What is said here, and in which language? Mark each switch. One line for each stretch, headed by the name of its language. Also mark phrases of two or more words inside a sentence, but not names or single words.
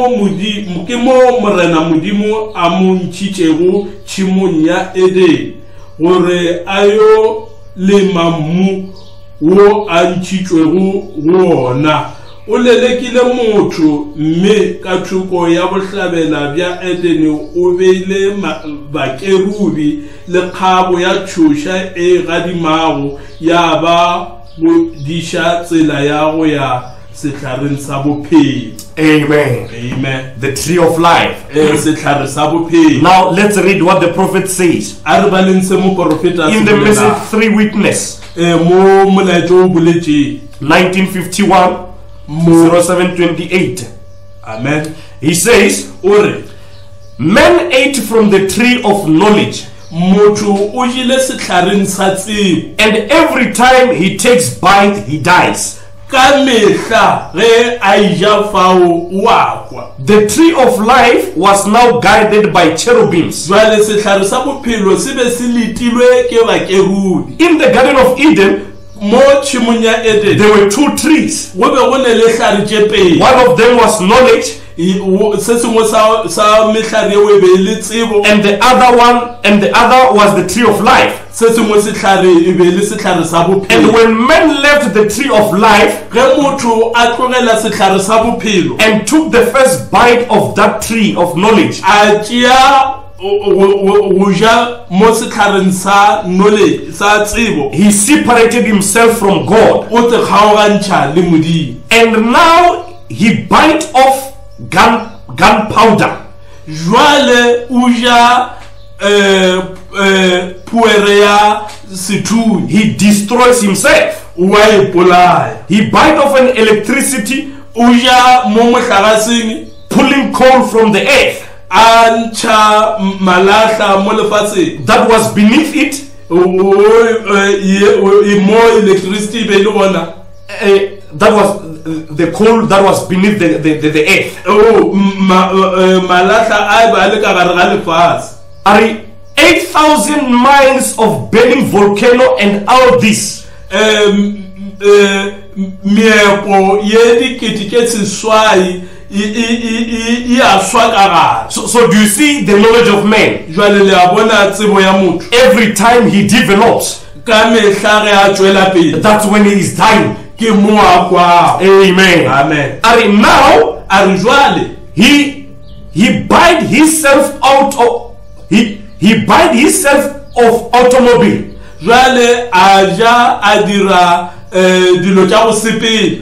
Northern Sotho: mo morena modimo a mo ntšhitšego tšhimong ya Eden gore a yo lema mmu wo a ntšhitšwego go ona o lelekile motho mme ka thoko ya bohlabela bja Eden o beile bakerubi le kgabo ya tšhoša e gadimago ya ba go diša tsela ya go ya setlhareng sa bophelo.
English: Amen. Amen. The tree of life.
Northern Sotho: Setlhare sa bophelo.
English: Now let's read what the prophet says.
Northern Sotho: A re baleng se mo profeta
English: In the message 3 witness.
Northern Sotho: Mo molaetso o boletše 1951 0728.
English: Amen. He says,
Northern Sotho: Ore
English: men ate from the tree of knowledge,
Northern Sotho: motho o jile setlhareng sa tsebo,
English: and every time he takes bite he dies.
Northern Sotho: ka mehla ge a ija fao wa kwa.
English: The tree of life was now guided by cherubims.
Northern Sotho: Jwale setlhare sa bophelo se be se letilwe ke bakerubi.
English: In the Garden of Eden,
Northern Sotho: Mo tšhimong ya Eden
English: there were two trees.
Northern Sotho: go be go ne le hlare tše pedi.
English: One of them was knowledge,
Northern Sotho: Se sengwe sa mehlare eo e be le tsebo,
English: and the other was the tree of life.
Northern Sotho: se sengwe sehlare e be le sehlare sa
English: And
Northern Sotho: bophelo.
English: when men left the tree of life
Northern Sotho: Ge motho a tlogela sehlare sa bophelo
English: and took the first bite of that tree of knowledge,
Northern Sotho: a tšea go ja mo setlhareng sa knowledge sa tsebo,
English: he separated himself from God,
Northern Sotho: o te kgaogantšha le Modimo.
English: and now he bite off gunpowder.
Northern Sotho: Jwale o ja puere ya sethunya,
English: He destroys himself.
Northern Sotho: wa ipolaya.
English: He bite off an electricity,
Northern Sotho: O ja mo mohlagaseng
English: pulling coal from the earth
Northern Sotho: a ntšha malahla mo lefatsheng,
English: that was beneath it.
Northern Sotho: mo electricity e be le gona,
English: That was the coal that was beneath the earth.
Northern Sotho: malahla a ba le ka gare ga lefase.
English: Are 8,000 miles of burning volcano and all this.
Northern Sotho: Meepo ye dikete ke seswai e a swa ka gare.
English: So do you see the knowledge of man?
Northern Sotho: Jwale le a bona tsebo ya motho
English: Every time he develops,
Northern Sotho: ka mehla ge a tšwela pele
English: that's when he is dying.
Northern Sotho: ke mo a kwago.
English: Amen. Amen. Are now
Northern Sotho: A re jwale
English: he bite himself out of he bite himself of automobile.
Northern Sotho: jwale a ja a dira dilo tša go sepela.